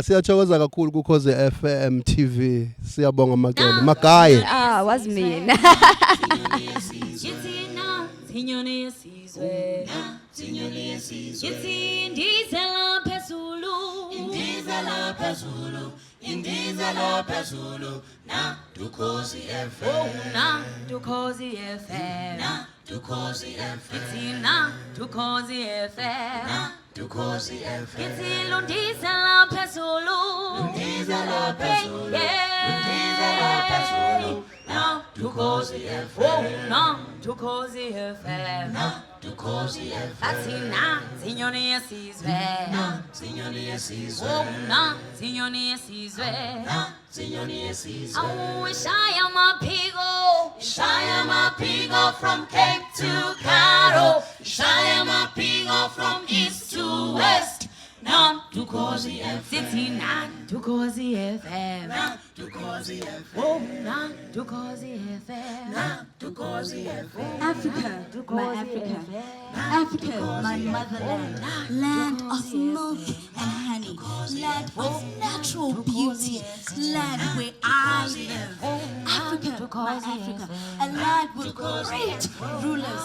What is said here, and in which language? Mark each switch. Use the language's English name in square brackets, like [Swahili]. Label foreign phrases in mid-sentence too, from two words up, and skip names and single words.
[Zulu] siyathokoza kakhulu kuKhoze FM TV siyabonga amacele magaye wazi mina Signore yesizwe indizela phezulu na Tukhozi FM na Tukhozi FM na Tukhozi FM na Tukhozi FM na Tukhozi FM indizela phezulu na Tukhozi FM na Tukhozi FM na Tukhozi FM athina sinyoni yesizwe na sinyoni yesizwe na sinyoni yesizwe na sinyoni yesizwe shaya mapigo [English] from Cape to Cairo [Zulu] shaya mapigo [English] from east to west [Zulu] na Tukhozi FM na Tukhozi FM na Tukhozi FM na Tukhozi FM na Tukhozi FM [English] Africa, my Africa, Africa, my motherland, land of milk and honey. honey, land of natural beauty, land where I live. Africa, my Africa, a land with great rulers.